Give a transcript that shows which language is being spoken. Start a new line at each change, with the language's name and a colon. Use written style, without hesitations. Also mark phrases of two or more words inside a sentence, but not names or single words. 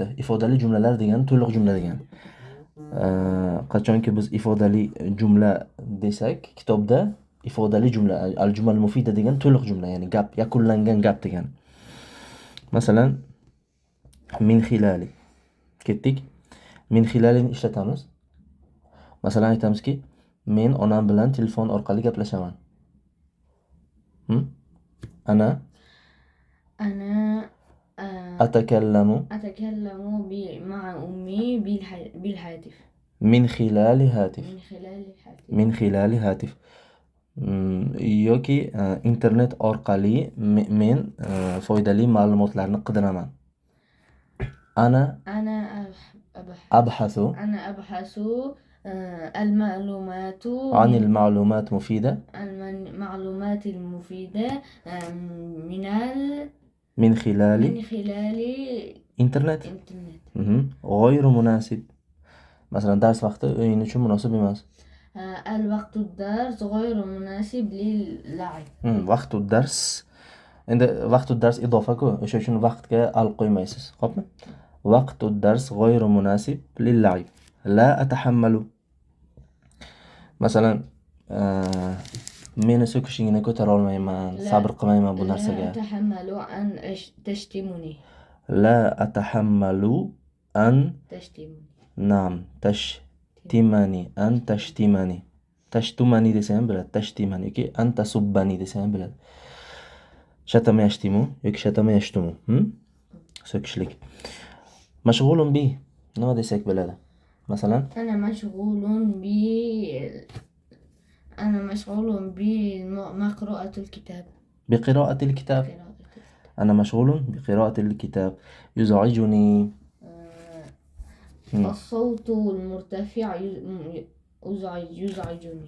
Uzbek: Ifodali jumlalar degani to'liq jumla degani. Qachonki biz ifodali jumla desak, kitobda ifodali jumla,
Arabic: الجمل المفيدة
Uzbek: degan to'liq jumla, ya'ni gap, yakunlangan gap degani. Masalan,
Arabic: من خلال.
Uzbek: Ketdik. Min xilalini ishlatamiz. Masalan, aytamizki, men onam bilan telefon orqali gaplashaman.
Arabic: Ana أتكلم مع أمي بالهاتف. من خلال هاتف. من خلال هاتف.
Uzbek: yoki internet orqali men foydali ma'lumotlarni qidiraman.
Arabic: Ana أبحث المعلومات عن المعلومات مفيدة. المعلومات المفيدة من خلال إنترنت. غير مناسب. مثلا درس
Uzbek: vaqti o'yin uchun munosib emas.
Arabic: الوقت الدرس غير مناسب للعب.
Uzbek: vaqt dars. Endi vaqt dars idofa-ku, o'sha uchun vaqtga al qo'ymaysiz. Xo'pmi? Vaqt dars
Arabic: غير مناسب للعب. لا أتحمل.
Uzbek: Masalan, meni so'kishingni ko'tara olmayman, sabr qilmayman bu narsaga.
Arabic: لا أتحمل أن تشتمني. لا أتحمل أن تشتمني. نعم تشتمني. أن تشتمني.
Uzbek: تشتمني desa ham bo'ladi. Tashtimani yoki
Arabic: أن تسبني
Uzbek: desa ham bo'ladi.
Arabic: شتم يشتم
Uzbek: yoki
Arabic: شتم يشتم.
Uzbek: So'kishlik. Mashg'ulun bi nima desak bo'ladi? Masalan,
Arabic: أنا مشغول بقراءة الكتاب. بقراءة الكتاب. أنا مشغول بقراءة الكتاب. يزعجني الصوت المرتفع يزعجني.